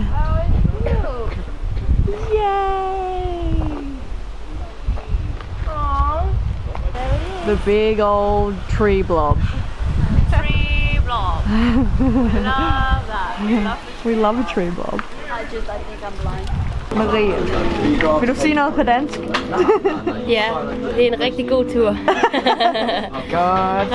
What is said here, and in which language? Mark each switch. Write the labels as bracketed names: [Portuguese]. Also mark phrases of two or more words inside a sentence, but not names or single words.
[English] Oh, Yay! aww. There it is. The big old tree blob. Tree blob. We love that. We love the We love a tree blob. I think I'm blind. [Danish] Marie, vil du sige noget på dansk? Ja, det er en rigtig god tur. Godt.